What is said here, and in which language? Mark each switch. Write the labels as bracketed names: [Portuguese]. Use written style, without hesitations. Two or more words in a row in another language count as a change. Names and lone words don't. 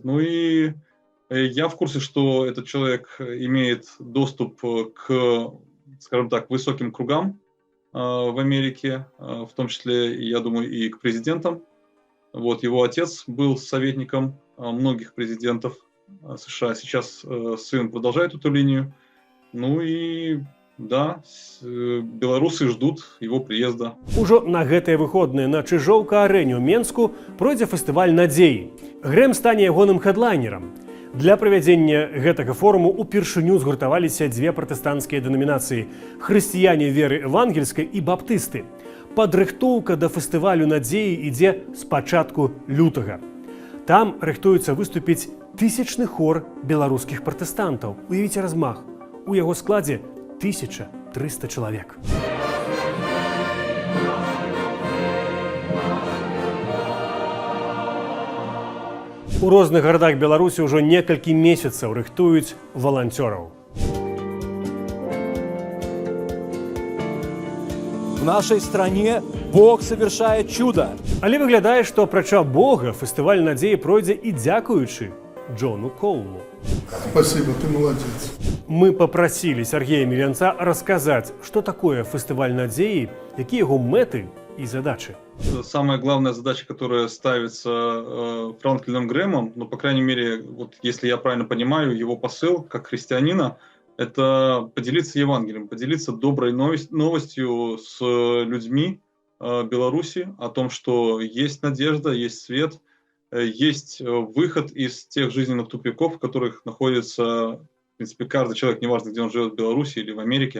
[Russian] Ну и я в курсе, что этот человек имеет доступ к, скажем так, высоким кругам в Америке, в том числе, я думаю, и к президентам. Вот. Его отец был советником многих президентов США. Сейчас сын продолжает эту линию. Ну и да, беларусы ждут его приезда. [Belarusian] Ужо на гэтыя выходныя на Чыжоўка-арэне ў Менску пройдзе фестываль надзеі. Грэм стане ягоным хэдлайнерам. Для правядзення гэтага форуму упершыню згуртаваліся дзве пратэстанцкія дэнамінацыі – хрысціяне веры евангельскай і баптысты. Падрыхтоўка да фестывалю надзеі ідзе з пачатку лютага. Там рыхтуецца выступіць 1000-ны хор беларускіх пратэстантаў. Уявіце размах. У яго складзе 1300 чалавек. У розных гарадах Беларусі ўжо некалькі месяцаў рыхтуюць валанцёраў. [Russian] В нашей стране Бог совершает чудо. [Belarusian] Але выглядае, што апрача Бога фестываль надзеі пройдзе і дзякуючы Джону Коулу. [Russian] Спасибо, ты молодец. [Belarusian] Мы папрасілі Сергея Мілянца расказаць, што такое фестываль надзеі, якія яго мэты [Russian] и задачи. Самая главная задача, которая ставится Франклином Грэмом, ну, по крайней мере, вот если я правильно понимаю, его посыл как христианина, это поделиться Евангелием, поделиться доброй новостью с людьми Беларуси о том, что есть надежда, есть свет, есть выход из тех жизненных тупиков, в которых находится, в принципе, каждый человек, неважно, где он живет, в Беларуси или в Америке.